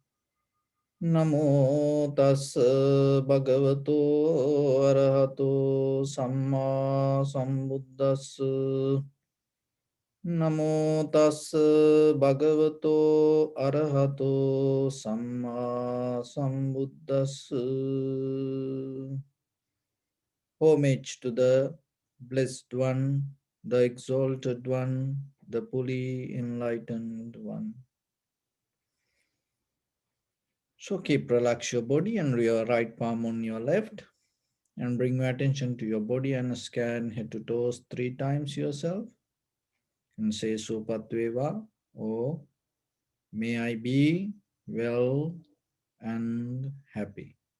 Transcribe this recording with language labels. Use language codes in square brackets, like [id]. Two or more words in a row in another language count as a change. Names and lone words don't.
[pi] Namo tassa bhagavato arahato samma sambuddhassa. Namo tassa bhagavato arahato samma sambuddhassa. [en] Homage to the Blessed One, the Exalted One, the fully enlightened One. So keep relax your body and your right palm on your left and bring your attention to your body and scan head to toes 3 times yourself and say Supatveva or may I be well and happy.